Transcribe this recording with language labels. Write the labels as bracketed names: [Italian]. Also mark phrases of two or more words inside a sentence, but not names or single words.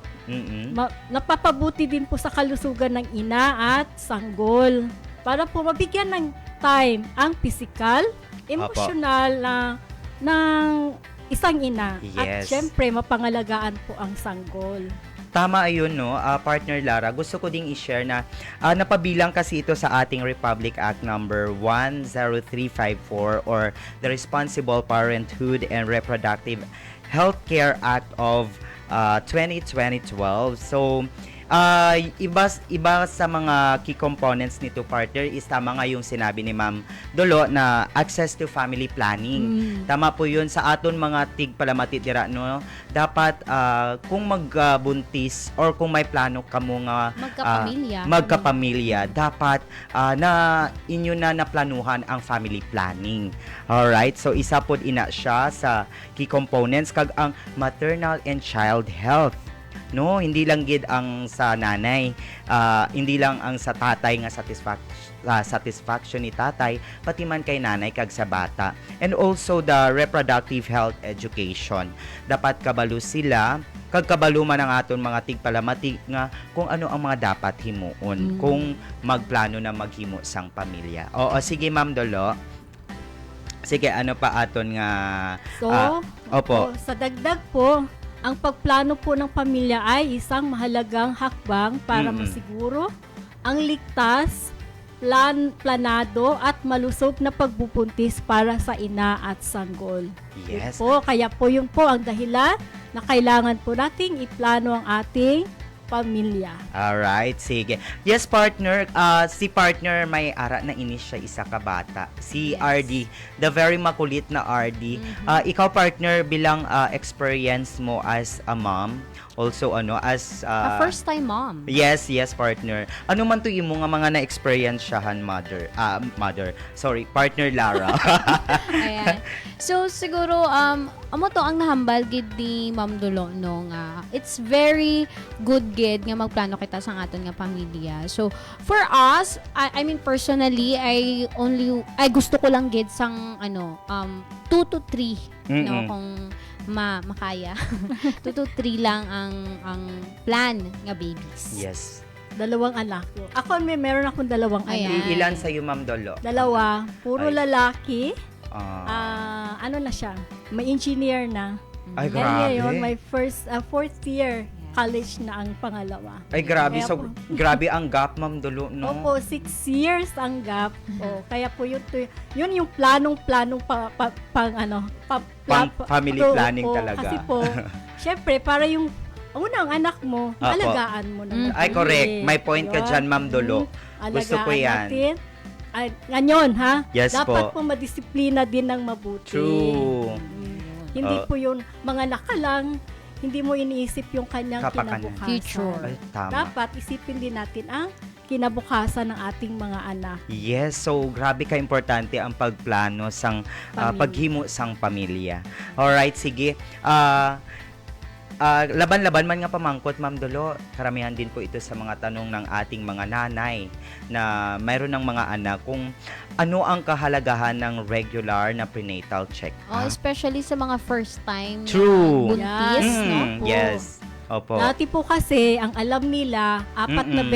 [Filipino] Napapabuti din po sa kalusugan ng ina at sanggol para po mabigyan ng time ang physical, emosyonal ng isang ina. At [English] Yes. [Filipino] syempre, mapangalagaan po ang sanggol. Tama ayun, no, partner Lara. Gusto ko ding i-share na napabilang kasi ito sa ating Republic Act number 10354 or the Responsible Parenthood and Reproductive Healthcare Act of 2012. So, iba sa mga [English] key components [Filipino] nito, partner, is tama nga yung sinabi ni Ma'am Dolo na [English] access to family planning. [Hiligaynon] Tama po yun sa aton mga tigpalamati dira, no? Dapat kung magbuntis or kung may plano ka mo nga magkapamilya, dapat na inyo na naplanuhan ang [English] family planning. [Hiligaynon] Alright? So isa pod ina siya sa [English] key components [Hiligaynon] kag ang [English] maternal and child health. [Hiligaynon] No, hindi lang gid ang sa nanay, hindi lang ang sa tatay nga satisfaction ni tatay, pati man kay nanay kag sa bata. [English] And also the reproductive health education. [Hiligaynon] Dapat kabalo sila, kag kabalo man ang aton mga tigpalamati nga kung ano ang mga dapat himuon kung magplano na maghimo sang pamilya. Oo, sige Ma'am Dolo. Sige, ano pa aton nga So, [Filipino] opo. sa dagdag po, ang pagplano po ng pamilya ay isang mahalagang hakbang para masiguro ang ligtas, planado at malusog na pagbubuntis para sa ina at sanggol. [English] Yes. [Filipino] Yun po, kaya po yun po ang dahilan na kailangan po nating iplano ang ating pamilya. [English] Alright, sige. Yes, partner. [Hiligaynon] Si partner may ara na inis siya isa ka bata. [Filipino] Si RD, [English] the very [Filipino] makulit na RD. Ikaw, partner, bilang experience mo [English] as a mom, also as A first-time mom. Yes, partner. [Hiligaynon] Ano man to imo nga mga na-experience siyahan, partner Lara. Ayan. So, siguro, amo to ang nahambal gid ni Ma'am Dolo, no, nga [English] it's very good [Hiligaynon] gid nga magplano kita sa aton nga pamilya. So, [English] for us, I mean personally, I [Hiligaynon] gusto ko lang gid sang 2 to 3, no, kung makaya. 2 to 3 lang ang plan nga babies. Yes. [Filipino] 2 anak ko. Ako, meron akong 2 anak. Ayan. Ilan sa iyo, Ma'am Dolo? 2, puro Ay. lalaki. Ah. Ano na siya? May engineer na. Ay, [English] And [Filipino] grabe. ngayon, my [English] fourth year college [Filipino] na ang pangalawa. Ay, grabe. Kaya So, po- grabe ang gap, Ma'am Dulo, no? Opo, 6 years ang gap. Kaya po yun yung planong-planong [English] Family planning talaga. [Filipino] Kasi po, syempre, para yung unang anak mo, Opo. alagaan mo na. Ay, correct. May point ka dyan, Ma'am Dulo. Gusto ko yan. Natin. Ay, ngayon, ha? [English] Yes [Filipino] Dapat po. po madisiplina din ng mabuti. [English] True. [Filipino] Hindi Oh. po yun, mga nakalang, hindi mo iniisip yung kanyang Kapakanan. kinabukasan. [English] Future. [Filipino] Ay, tama. Dapat isipin din natin ang kinabukasan ng ating mga anak. [Hiligaynon] Yes, so grabe ka importante ang pagplano sang [Filipino] Pamilya. [Hiligaynon] paghimo sang pamilya. Alright, sige. Laban-laban man nga pamangkot, Ma'am Dulo. [Filipino] Karamihan din po ito sa mga tanong ng ating mga nanay na mayroon ng mga anak kung ano ang kahalagahan ng regular na prenatal check. Especially sa mga [English] first time True. [Filipino] buntis, no? [English] Yes. Opo. [Filipino] Dati po kasi, ang alam nila, 4 na